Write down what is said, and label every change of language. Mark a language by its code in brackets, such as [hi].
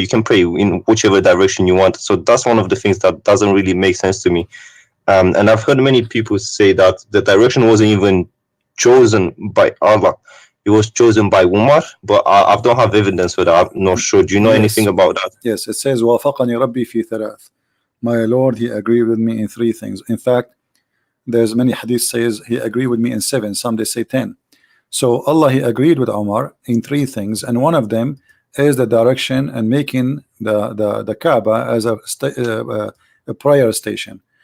[en] You can pray in whichever direction you want. So that's one of the things that doesn't really make sense to me. And I've heard many people say that the direction wasn't even chosen by Allah. It was chosen by Umar, but I don't have evidence for that. I'm not sure. Do you know anything about that? Yes, it says [ar] وافقني ربي في ثلاث. [en] My Lord, he agreed with me in 3 things. In fact, there's many hadith says he agreed with me in 7. Some they say 10. So Allah, he agreed with Umar in 3 things, and one of them is the direction and making the Kaaba as a prayer station.